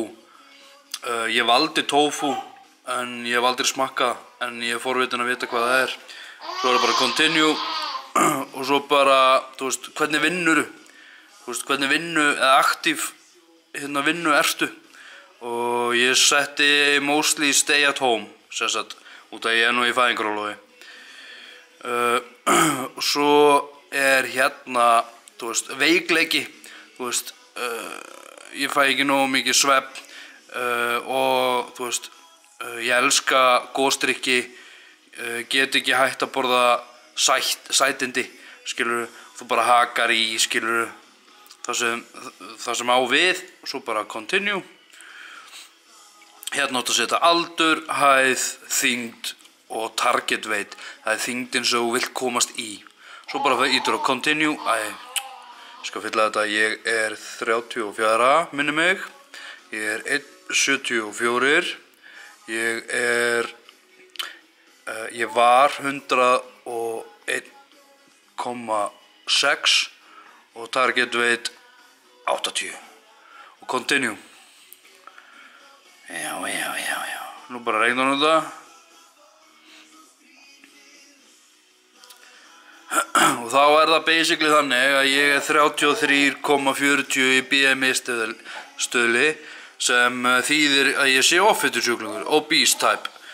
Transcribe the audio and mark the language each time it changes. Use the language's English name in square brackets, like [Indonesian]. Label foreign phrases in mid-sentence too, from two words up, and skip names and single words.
[Icelandic] Ég valdi tofu, en ég hef aldrei smakkað, en ég er forvitin að vita hvað það er. Svo er það bara continue, og svo bara, þú veist, hvernig vinnur, þú veist, hvernig eða aktív vinnu ertu. Og ég setti [English] mostly stay at home, [Icelandic] sérstætt, út af ég er nú í fæðingarorlofi. Og svo er hérna, þú veist, veikleiki. Þú veist, ég fæ ekki nógu mikið svefn og þú veist, ég elska gosdrykki, get ekki hægt að borða sætindi, skilurðu, þú bara hakar í, skilurðu, það sem á við, svo bara continue. Hérna áttu að setja aldur, hæð, þyngd og [English] target weight, [Icelandic] það er þyngdin sem þú vilt komast í. Svo bara ítur á continue, ég skal fylla þetta, ég er 34, minni mig, ég er 1,74, ég var 101,6 og [English] target weight [Icelandic] 80 og continue. Já, nú bara regnar þetta. Og þá það basically þannig að ég 33,40 í BMI stöðli sem þýðir að ég sé offitusjúklingur, [English] obese type.